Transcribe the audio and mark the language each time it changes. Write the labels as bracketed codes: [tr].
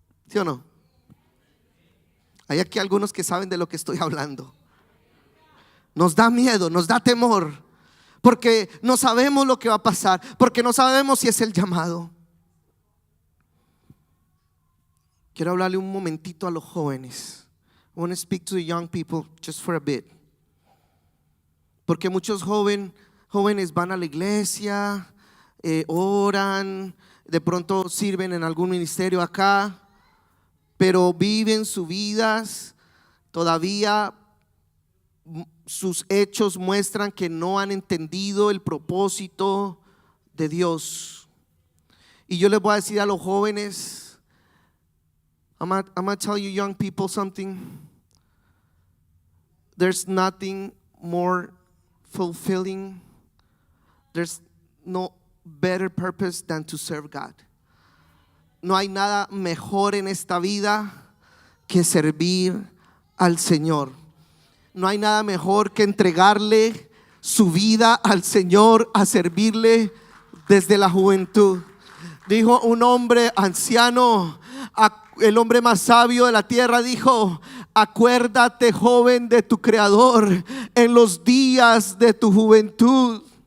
[es] ¿Sí o no? Hay aquí algunos que saben de lo que estoy hablando. Nos da miedo, nos da temor, porque no sabemos lo que va a pasar, porque no sabemos si es el llamado. Quiero hablarle un momentito a los jóvenes. [en] I want to speak to the young people just for a bit. [es] Porque muchos jóvenes van a la iglesia, oran, de pronto sirven en algún ministerio acá, pero viven sus vidas todavía. Sus hechos muestran que no han entendido el propósito de Dios. Y yo les voy a decir a los jóvenes, [en] I'm gonna tell you young people [es] something. [en] There's nothing more fulfilling. There's no better purpose than to serve God. [es] No hay nada mejor en esta vida que servir al Señor. No hay nada mejor que entregarle su vida al Señor, a servirle desde la juventud. Dijo un hombre anciano, el hombre más sabio de la tierra, dijo: acuérdate, joven, de tu Creador en los días de tu juventud.